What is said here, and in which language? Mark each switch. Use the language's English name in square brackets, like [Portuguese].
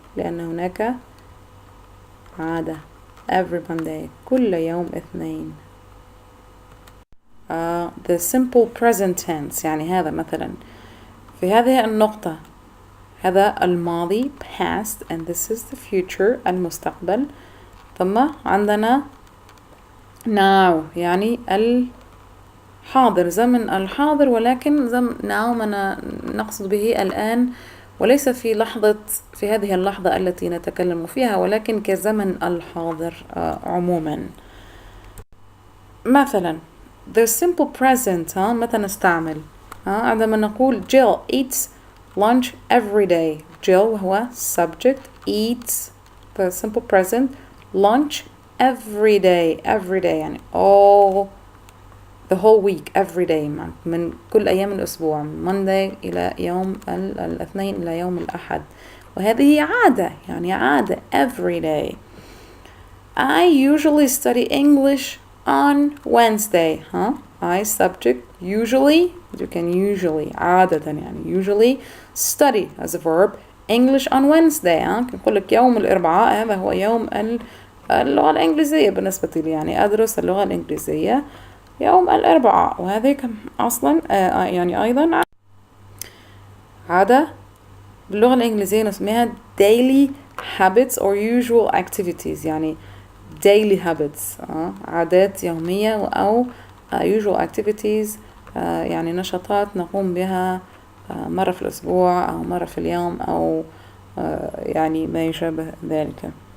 [Arabic] لأن هناك عادة [English] every Monday [Arabic] كل يوم اثنين. [English] The simple present tense [Arabic] يعني هذا مثلا في هذه النقطة هذا الماضي [English] past and this is the future [Arabic] المستقبل. ثم عندنا now يعني الحاضر زمن الحاضر ولكن now ما نقصد به الآن وليس في هذه اللحظة التي نتكلم فيها ولكن كزمن الحاضر عموما. مثلا [English] the simple present [Arabic] متى نستعمل عندما نقول [English] Jill eats lunch every day. Jill هو subject eats the simple present lunch every day يعني all the whole week every day [Arabic] من كل أيام الأسبوع [English] Monday [Arabic] إلى يوم الاثنين إلى يوم الأحد. وهذه عادة يعني عادة [English] every day. I usually study English on Wednesday. I subject usually you can usually [Arabic] عادة يعني [English] usually study as a verb English on Wednesday. [Arabic] نقول لك يوم الأربعاء هذا هو يوم اللغة الإنجليزية بالنسبة لي يعني أدرس اللغة الإنجليزية يوم الأربعاء. وهذه أصلا يعني أيضا عادة باللغة الإنجليزية نسميها [English] daily habits or usual activities [Arabic] يعني [English] daily habits [Arabic] عادات يومية أو [English] usual activities [Arabic] يعني نشاطات نقوم بها مرة في الأسبوع أو مرة في اليوم أو يعني ما يشابه ذلك.